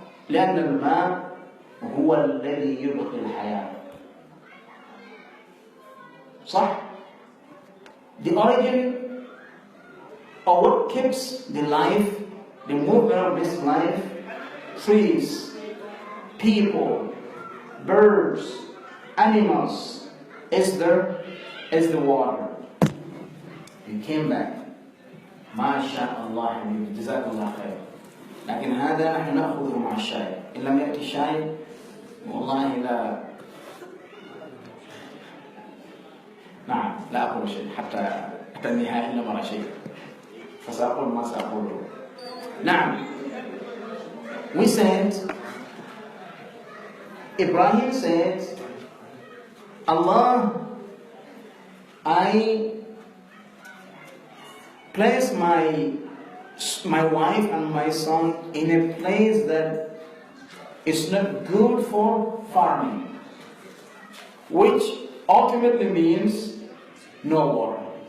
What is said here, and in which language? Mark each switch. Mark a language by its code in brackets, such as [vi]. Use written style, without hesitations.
[ar] لأن الماء هو الذي يبقي الحياة. صح? [en] The origin of what keeps the life, the movement of this life, trees, people, birds, animals, is the water. You came back. [ar] ما شاء الله حبيبي جزاك الله خير. لكن هذا نحن نأخذه مع الشاي. إن لم يأتي الشاي والله لا. نعم لا أقول شيء حتى النهاية إلا مرة شيء. فسأقول ما سأقوله. نعم. [en] We said, Ibrahim said, Allah, I place my wife and my son in a place that is not good for farming, which ultimately means no water.